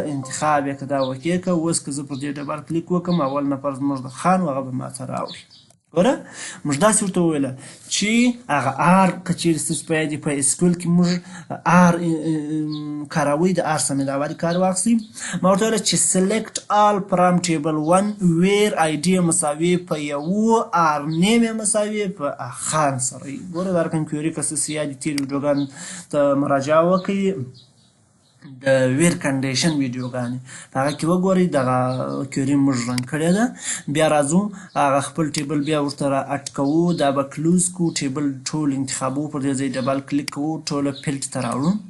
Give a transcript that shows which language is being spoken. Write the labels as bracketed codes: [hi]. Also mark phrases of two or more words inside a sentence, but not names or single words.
[ps] انتخاب یې کړه، دا اوکې کړه. اوس که زه پر دې [en] double click [ps] وکړم، اول نفر زموږ د خان و، هغه به ماته راوړي. ګوره موږ داسې ورته وویله چې هغه آر که چیرې ستاسو په یاد په SQL کې موږ آر کاروئ، د آر سمېداوالي کار واخلئ. ما ورته ویله چې [en] select all from table 1 where ID [ps] مساوي په یو [en] or name [ps] یې مساوي په خان سره وي. ګوره دا رقم کویري که ستاسو یاد تېرو ویډیوګانو ته مراجعه وکړئ، د [en] where condition [ps] ویډیوګانې په هغه کې وګورئ، دغه کویري موږ رن کړې ده. بیا راځو هغه خپل ټیبل بیا ورته را اډ کوو، دا به کلوز کوو، ټیبل ټول انتخابوو، پر دې ځای [en] double click [ps] کوو، ټوله فیلډ ته راوړو.